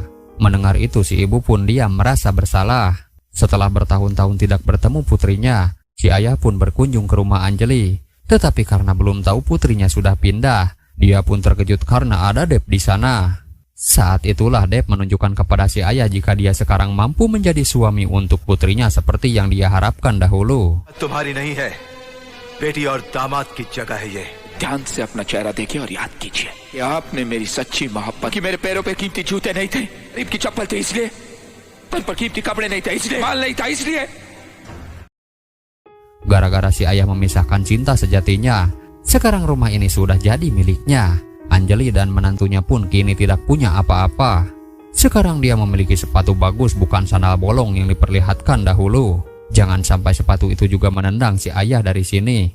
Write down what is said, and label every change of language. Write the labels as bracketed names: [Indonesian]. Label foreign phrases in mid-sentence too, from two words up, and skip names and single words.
[Indonesian] Mendengar itu si ibu pun diam merasa bersalah. Setelah bertahun-tahun tidak bertemu putrinya, si ayah pun berkunjung ke rumah Anjali. Tetapi karena belum tahu putrinya sudah pindah, dia pun terkejut karena ada Deb di sana. Saat itulah Deb menunjukkan kepada si ayah jika dia sekarang mampu menjadi suami untuk putrinya seperti yang dia harapkan dahulu. [Hindi] तुम्हारी नहीं है, बेटी और दामाद की जगह है ये। ध्यान से अपना चेहरा देखिए और याद कीजिए कि आपने मेरी सच्ची मोहब्बत की। मेरे पैरों पे कीमती जूते नहीं थे, गरीब की चप्पल थे इसलिए, तन पर कीमती कपड़े नहीं थे इसलिए, माल नहीं था इसलिए। [Indonesian] Gara-gara si ayah memisahkan cinta sejatinya, sekarang rumah ini sudah jadi miliknya. Anjali dan menantunya pun kini tidak punya apa-apa. Sekarang dia memiliki sepatu bagus, bukan sandal bolong yang diperlihatkan dahulu. Jangan sampai sepatu itu juga menendang si ayah dari sini.